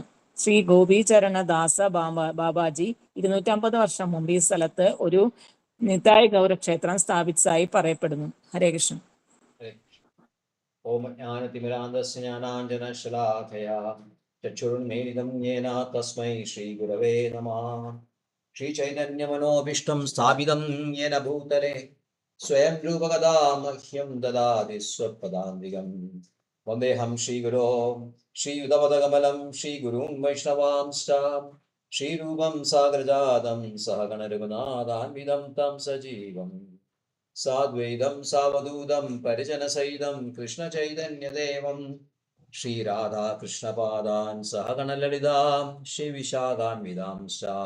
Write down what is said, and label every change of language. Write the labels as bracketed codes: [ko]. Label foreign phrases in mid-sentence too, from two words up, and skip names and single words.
[ml] ശ്രീ ഗോപീചരണ ദാസ ബാബാജി 250 വർഷം മുമ്പ് ഈ സ്ഥലത്ത് ഒരു നിതായ് ഗൗരക്ഷേത്രം സ്ഥാപിച്ചതായി പറയപ്പെടുന്നു. ഹരേ കൃഷ്ണ. [sa] ॐ ज्ञानतिमिरान्धस्य ज्ञानाञ्जनशलाकया चक्षुरुन्मीलितं येन तस्मै श्रीगुरवे नमः. श्रीचैतन्यमनोभीष्टं स्थापितं येन भूतले स्वयं रूपकदा मह्यं ददाति स्वपदान्तिकम् वन्देऽहं श्रीगुरो श्रीयुतपदकमलं श्रीगुरुं वैष्णवांश्च श्रीरूपं सागरजातं सहगणरघुनाथान्वितं तं सजीवम् साद्वैतं सावधूतं परिजनसहितं कृष्णचैतन्यदेवं श्रीराधाकृष्णपादान् सहगणललितां श्रीविशाखान्वितांश्च